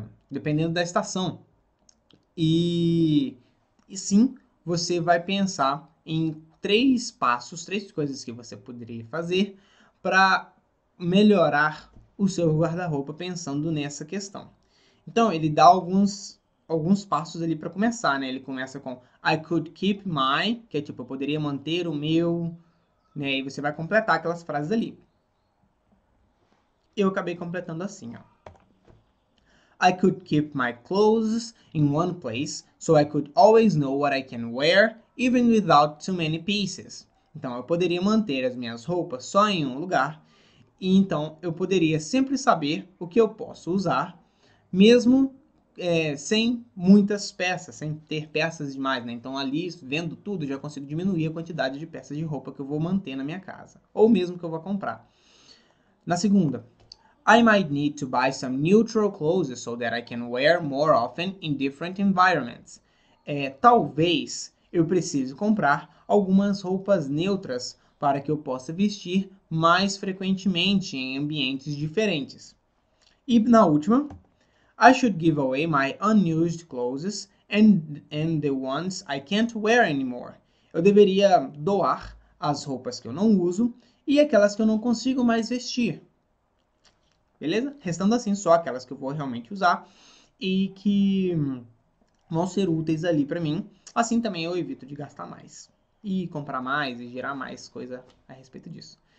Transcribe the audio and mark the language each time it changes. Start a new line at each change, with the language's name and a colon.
Portuguese: Dependendo da estação. E sim, você vai pensar em 3 passos, 3 coisas que você poderia fazer para melhorar o seu guarda-roupa pensando nessa questão. Então, ele dá alguns passos ali para começar, né? Ele começa com
English: I could keep my,
Portuguese: que é tipo, eu poderia manter o meu, né? E você vai completar aquelas frases ali. Eu acabei completando assim, ó.
English: I could keep my clothes in one place, so I could always know what I can wear, even without too many pieces.
Portuguese: Então, eu poderia manter as minhas roupas só em um lugar, e então eu poderia sempre saber o que eu posso usar, mesmo sem muitas peças, sem ter peças demais, né? Então ali, vendo tudo, já consigo diminuir a quantidade de peças de roupa que eu vou manter na minha casa, ou mesmo que eu vou comprar. Na segunda,
English: I might need to buy some neutral clothes so that I can wear more often in different environments.
Portuguese: Talvez eu precise comprar algumas roupas neutras para que eu possa vestir mais frequentemente em ambientes diferentes. E na última,
English: I should give away my unused clothes and the ones I can't wear anymore.
Portuguese: Eu deveria doar as roupas que eu não uso e aquelas que eu não consigo mais vestir. Beleza? Restando assim só aquelas que eu vou realmente usar e que vão ser úteis ali para mim. Assim também eu evito de gastar mais e comprar mais e gerar mais coisa a respeito disso.